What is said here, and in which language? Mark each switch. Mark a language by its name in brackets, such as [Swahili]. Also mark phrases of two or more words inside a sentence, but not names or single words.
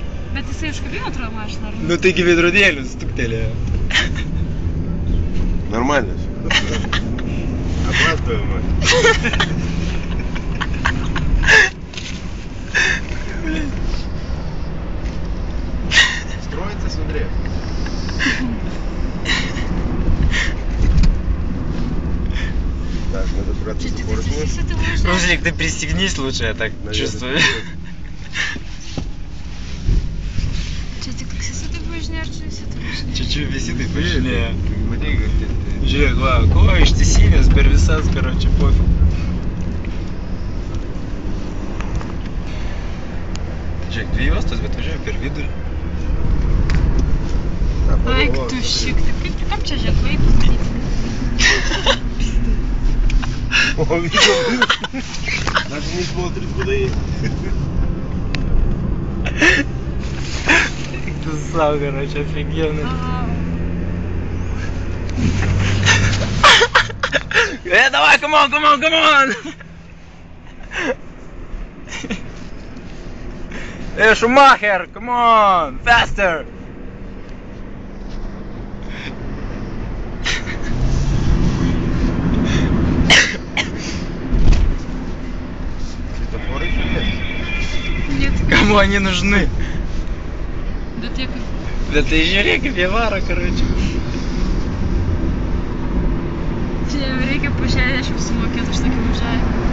[Lithuanian] Bet jisai iš kabino atrodo mašiną, ar ne? Nu taigi veidrodėlius stuktelėjo. [Russian] Нормально все. Опаздываем мы. Строится, смотри. Так, надо браться за поручни. Руслик, ты пристегнись лучше, я так чувствую. [Lithuanian] Čia tik taksistai važinėja, ar čia visi tai važinėja? Чуть-чуть visi taip važinėja. Žiūrėk, va, ko ištisinės per visas, [Russian] короче, пофиг. [Lithuanian] Žiūrėk, 2 juostos, bet važiuoju per vidurį. Eik tu šik, kaip čia ženklai pamatyti? [Russian] О, видел? Даже не смотрит, куда едет. Ты сам, короче, офигенный. Давай, [English] come on! Шумахер, come on, faster! [Russian] Светофоры нет? Нет. Кому они нужны? [Lithuanian] Bet jie kaip... Bet tai žiūrėk, kaip jie varo, короче. Čia jam reikia po 60 sumokėti už tokį važiavimą.